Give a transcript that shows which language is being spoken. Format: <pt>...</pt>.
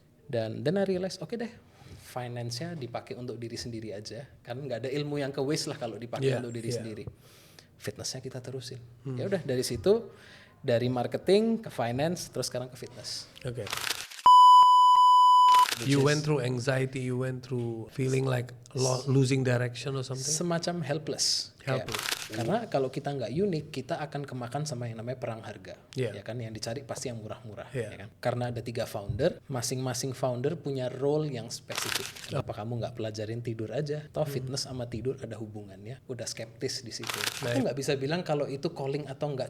<id>Dan</id> <en>I realize</en> <id>oke deh, finance-nya dipakai untuk diri sendiri aja, karena nggak ada ilmu yang ke waste lah kalau dipakai untuk diri sendiri. Fitnessnya kita terusin. Ya udah, dari situ, dari marketing ke finance, terus sekarang ke fitness. Oke.</id> <en>You went through anxiety, you went through feeling like losing direction or something?</en> <id>Semacam helpless. Karena kalau kita nggak unik, kita akan kemakan sama yang namanya perang harga, ya kan? Yang dicari pasti yang murah-murah, ya kan? Karena ada 3 founder, masing-masing founder punya role yang spesifik. Kenapa kamu nggak pelajarin tidur aja? Toh fitness sama tidur ada hubungannya. Udah skeptis di situ. Aku nggak bisa bilang kalau itu calling atau nggak.</id>